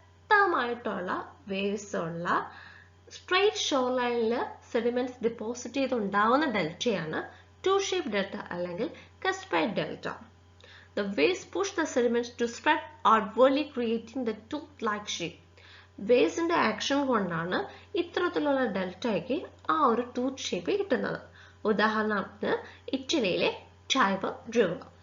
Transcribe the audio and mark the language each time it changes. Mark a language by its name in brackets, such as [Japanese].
[Malayalam] ശക്തമായിട്ടുള്ള വേവ്സ് ഉള്ള straight shore ലൈനിൽ sediments deposit ചെയ്തുണ്ടാവുന്ന ഡെൽറ്റയാണ് to shape delta അല്ലെങ്കിൽ കസ്പൈഡ് delta. [English] The waves push the sediments to spread outwardly, creating the tooth-like shape. [Malayalam] വേവ്സിന്റെ action കൊണ്ടാണ് ഇത്തരത്തിലുള്ള ഡെൽറ്റയ്ക്ക് ആ ഒരു ടൂത്ത് ഷേപ്പ് കിട്ടുന്നത്. ഉദാഹരണത്തിന് ഇറ്റലിയിലെ ടൈബർ റിവർ.